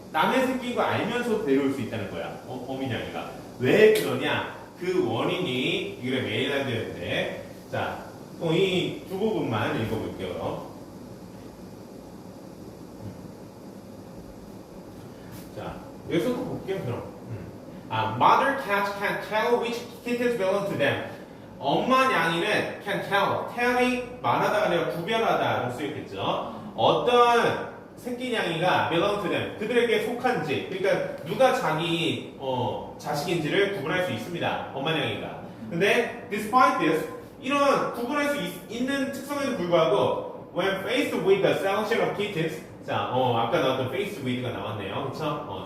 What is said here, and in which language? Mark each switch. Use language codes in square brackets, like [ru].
[ko] 남의 새끼인 거 알면서 데려올 수 있다는 거야. 어미냥이가. 왜 그러냐? 그 원인이 이게 메인 아이디어인데, 자, 이 두 부분만 읽어볼게요. 자, 여기서도 볼게요, 그럼. [en] Mother cats can tell which kittens belong to them. [ko] 엄마 냥이는 [en] can tell. [ko] tell이 말하다가 아니라 구별하다로 쓰였겠죠. 어떤 새끼 냥이가 [en] belong to them. [ko] 그들에게 속한지. 그러니까 누가 자기 자식인지를 구분할 수 있습니다. 엄마 냥이가. 근데 [en] despite this, [ko] 이런 구분할 수 있는 특성에도 불구하고 [en] when faced with the selection of kittens, [ko] 자, 아까 나왔던 [en] faced with [ko] 가 나왔네요. 그쵸?